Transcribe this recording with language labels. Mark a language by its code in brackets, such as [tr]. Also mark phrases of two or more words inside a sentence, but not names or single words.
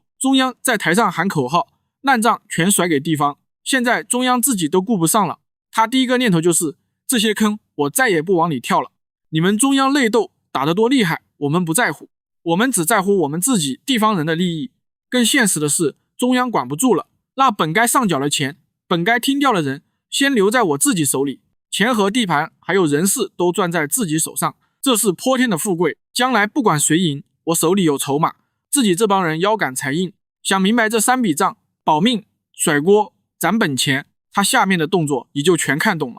[zh] 中央在台上喊口號，爛賬全甩給地方。現在中央自己都顧不上了，他第一個念頭就是這些坑我再也不往裡跳了。你們中央內鬥打得多厲害，我們不在乎，我們只在乎我們自己地方人的利益。更現實的是，中央管不住了，那本該上繳的錢，本該聽調的人，先留在我自己手裡，錢和地盤還有人事都攥在自己手上，這是潑天的富貴。將來不管誰贏，我手裡有籌碼，自己這幫人腰桿才硬。想明白這3筆賬，保命、甩鍋、攒本錢，他下面的動作你就全看懂了。